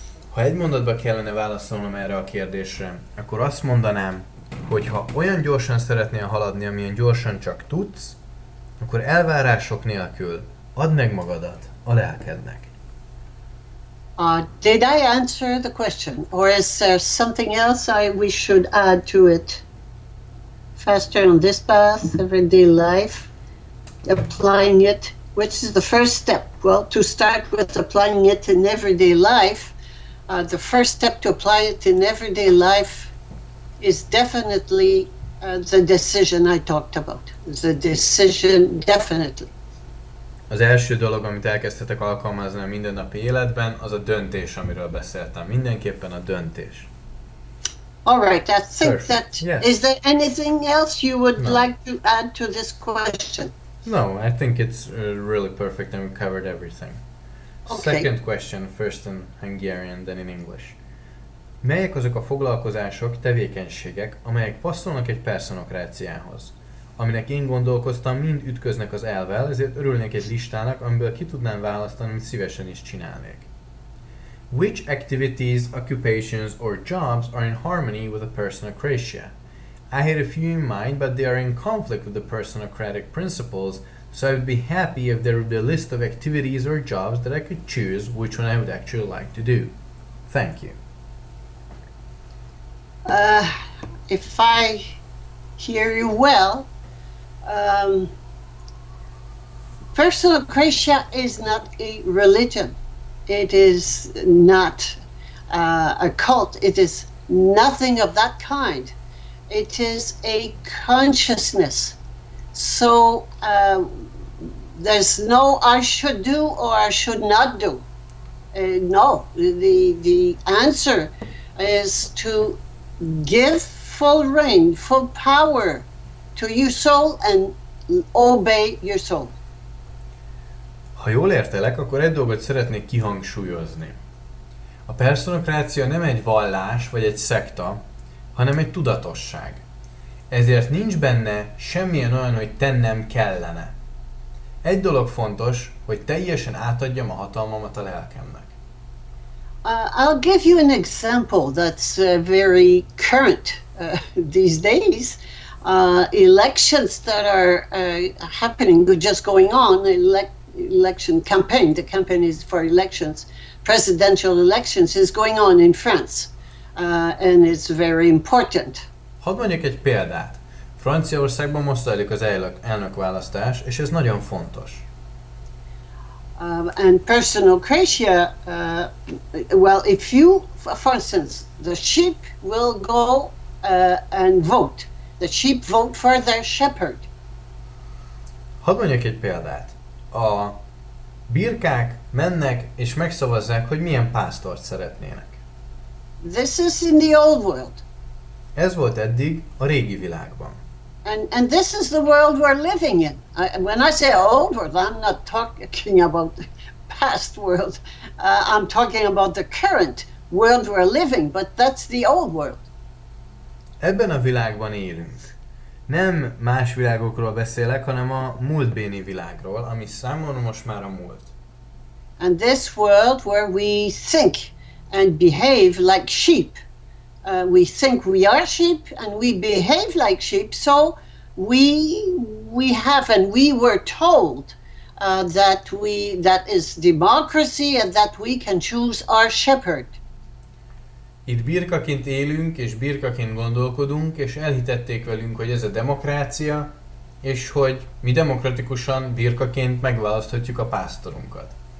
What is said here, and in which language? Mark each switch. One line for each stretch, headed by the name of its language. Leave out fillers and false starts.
Hungarian: Ha egy mondatba kellene válaszolnom erre a kérdésre, akkor azt mondanám, hogy ha olyan gyorsan szeretnél haladni, amilyen gyorsan csak tudsz, akkor elvárások nélkül add meg magadat a lelkednek.
English: Did I answer the question, or is there something else we should add to it? Faster on this path, everyday life, applying it, which is the first step. Well, to start with applying it in everyday life, the first step to apply it in everyday life is definitely the decision I talked about. The decision, definitely.
Hungarian: Az első dolog, amit elkezdhetek alkalmazni a mindennapi életben, az a döntés, amiről beszéltem. Mindenképpen a döntés.
English: All right, I think Perfect. that yes. Is there anything else you would like to add to this question? No, I think it's really perfect and we covered everything. Okay. Second question, first in Hungarian, then in English.
Hungarian: Melyek azok a foglalkozások, tevékenységek, amelyek passzolnak egy personokráciához? Aminek én gondolkoztam, mind ütköznek az elvvel, ezért örülnék egy listának, amiből ki tudnám választani, amit szívesen is csinálnék.
English: Which activities, occupations, or jobs are in harmony with a personocratia? I had a few in mind, but they are in conflict with the personocratic principles, so I would be happy if there would be a list of activities or jobs that I could choose which one I would actually like to do. Thank you. If I hear you well, personocratia is not a religion. It is not a cult. It is nothing of that kind. It is a consciousness. So there's no I should do or I should not do. No, the answer is to give full reign, full power to your soul and obey your soul.
Hungarian: Ha jól értelek, akkor egy dolgot szeretnék kihangsúlyozni. A personokrácia nem egy vallás vagy egy szekta, hanem egy tudatosság. Ezért nincs benne semmilyen olyan, hogy tennem kellene. Egy dolog fontos, hogy teljesen átadjam a hatalmamat a lelkemnek.
English: I'll give you an example that's very current these days. Elections that are happening, just going on, election campaign. The campaign is for elections. Presidential elections is going on in France, and it's very important.
Hungarian: Hadd mondjak egy példát. Franciaországban most zajlik az elnökválasztás, és ez nagyon fontos.
English: And personocratia, well, if you, for instance, the sheep will go and vote. The sheep vote for their shepherd.
Hungarian: Hadd mondjak egy példát. A birkák mennek és megszavazzák, hogy milyen pásztort szeretnének.
English: This is in the old world.
Hungarian: Ez volt eddig a régi világban.
English: And this is the world we're living in. When I say old world, I'm not talking about the past world. I'm talking about the current world we're living, but that's the old world.
Hungarian: Ebben a világban élünk. Nem más világokról beszélek, hanem a múltbéli világról, ami számomra most már a múlt.
English: And this world where we think and behave like sheep. We think we are sheep and we behave like sheep, so we have and we were told that is democracy and that we can choose our shepherd.
Hungarian: Itt birkaként élünk, és birkaként gondolkodunk, és elhitették velünk, hogy ez a demokrácia, és hogy mi demokratikusan birkaként megválaszthatjuk a pásztorunkat.